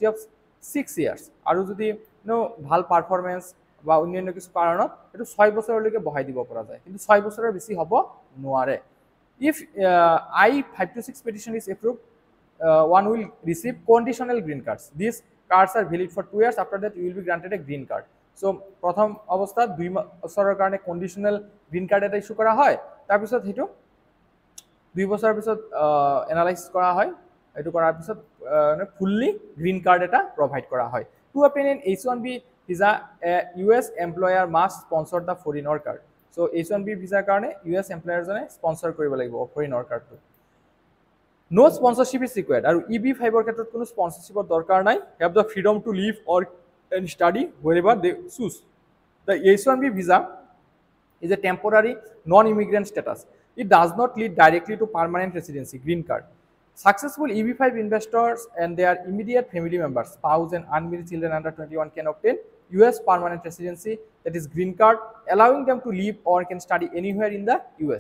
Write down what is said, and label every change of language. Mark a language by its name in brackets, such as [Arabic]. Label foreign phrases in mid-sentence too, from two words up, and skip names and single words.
[Assamese] 6 years আৰু যদি ভাল পারফরম্যান্স বা অন্যান্য কিছু কাৰণত এটো 6 বছৰলৈকে বহাই দিব পৰা যায় কিন্তু 6 বছৰৰ বেছি হ'ব নোৱাৰে [English] if I-526 petition is approved one will receive conditional green cards these cards are valid for 2 years after that you will be granted a green card [Assamese] so প্ৰথম অৱস্থাত 2 বছৰৰ কাৰণে [English] conditional green card [Assamese] এটা ইস্যু কৰা হয় তাৰ পিছত হেতু 2 বছৰৰ পিছত এনালাইজ কৰা হয় [English] এটো কৰাৰ পিছত ফুললি গ্ৰীন কাৰ্ড এটা প্ৰভাইড কৰা হয় to obtain an [Assamese] H1B visa a US employer must sponsor the foreign worker so H1B visa কাৰণে US employer জনে স্পন্সৰ কৰিব লাগিব foreign worker টো [English] no sponsorship is required [Assamese] আৰু EB5 ৰ ক্ষেত্ৰত কোনো স্পন্সৰশিপৰ দৰকাৰ নাই [English] have the freedom to live or and study wherever they choose the H1B visa is a temporary non-immigrant status. It does not lead directly to permanent residency, green card. Successful EB5 investors and their immediate family members, spouse and unmarried children under 21 can obtain US permanent residency, that is green card, allowing them to live or can study anywhere in the US.